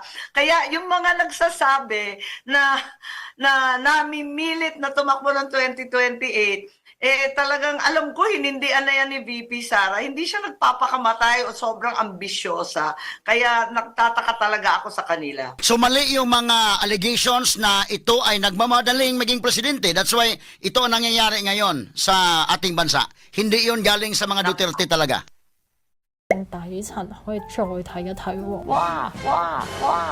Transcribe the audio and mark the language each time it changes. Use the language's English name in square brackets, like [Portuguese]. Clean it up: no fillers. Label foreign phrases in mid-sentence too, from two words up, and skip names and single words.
[Filipino] Kaya yung mga nagsasabi na namimilit na tumakbo ng 2028, talagang alam ko, hinindian na yan ni VP Sara. Hindi siya nagpapakamatay o sobrang ambisyosa. Kaya nagtataka talaga ako sa kanila. So mali yung mga allegations na ito ay nagmamadaling maging presidente. [English] That's why [Filipino] ito ang nangyayari ngayon sa ating bansa. Hindi yun galing sa mga Duterte talaga. [Cantonese] 底層可以再睇一睇喎。哇！